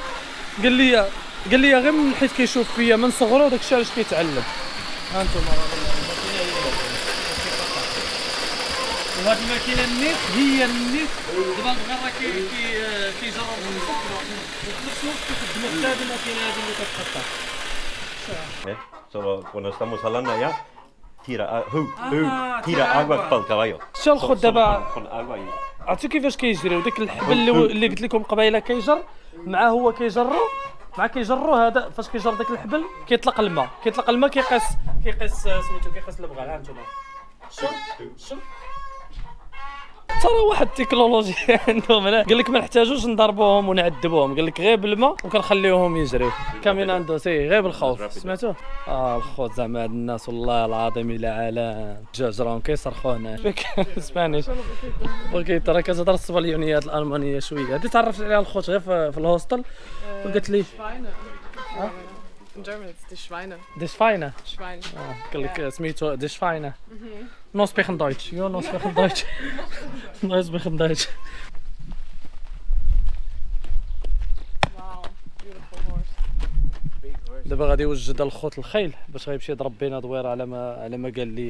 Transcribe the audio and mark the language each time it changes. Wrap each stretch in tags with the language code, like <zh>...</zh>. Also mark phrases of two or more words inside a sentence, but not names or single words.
<ar>قال لي غير من حيت كيشوف فيا من صغرو داكشي علاش كيتعلم. ها انتم وهاد الماكينه النيت هي النيت دابا البغال راه كيجرب وفي نفس الوقت كيخدموا حتى هاد الماكينه هادي اللي كتقطع.</ar> <es>Solo cuando estamos hablando allá, tira agua para el caballo.</es> <ar>شتي الخوت دابا عرفتوا كيفاش كيجري وداك الحبل اللي قلت لكم قبيله كيجر مع هو كيجروا هذا فاش كيجر داك الحبل كيطلق الماء كيقيس سميتو كيقيس البغال. ها انتما شوف ترى واحد التكنولوجيا عندهم هنا. قال لك ما نحتاجوش نضربوهم ونعذبوهم، قال لك غير بالماء وكنخليوهم يجريو كاملين عنده سي غير بالخوف. سمعتوه؟ الخوت زعما هاد الناس والله العظيم الى عالم الدجاج راهم كيصرخوا هنا اسبانيش. اوكي ترى كتهضر الصبليونيه الالمانيه شويه. هادي تعرفت عليها الخوت غير في الهوستل وقالت لي</ar> <en>In German it's</en> <de>die Schweine. Die Schweine. Schwein.</de> <ar>قال لك سميتو</ar> <de>die Schweine. No sprechen Deutsch. Ja, no sprechen Deutsch. No sprechen Deutsch.</de> <en>Wow, beautiful horse.</en> <ar>دابا غادي يوجد الخوت الخيل باش غيمشي يضرب بينا دويره على ما قال لي.</ar>